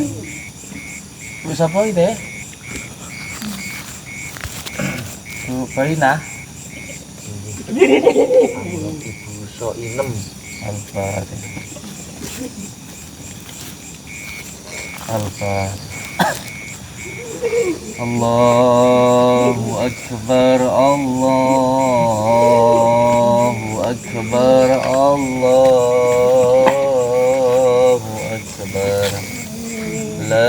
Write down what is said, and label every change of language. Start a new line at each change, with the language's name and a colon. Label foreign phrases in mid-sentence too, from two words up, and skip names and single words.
Javanese: Wis apa iki Teh? Bu Barina Ibu Soinem. Al-Fatihah.
Arabic: الله أكبر، الله أكبر، الله أكبر.